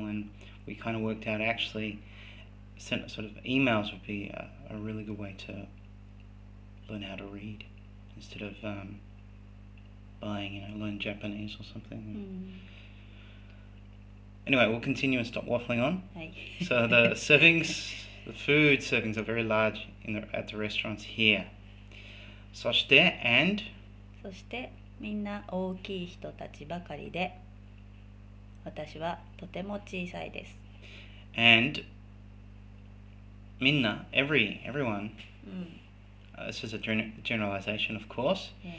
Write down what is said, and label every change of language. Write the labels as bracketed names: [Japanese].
[English] And we kind of worked out actually sort of emails would be a really good way to learn how to read instead of buying, learn Japanese or something. Anyway, we'll continue and stop waffling on. So the servings The food servings are very large at the restaurants here. [Japanese] そして、 [English] and [Japanese] そしてみんな大きい人たちばかりで、私はとても小さいです。 [English] and みんな everyone、this is a generalization, of course.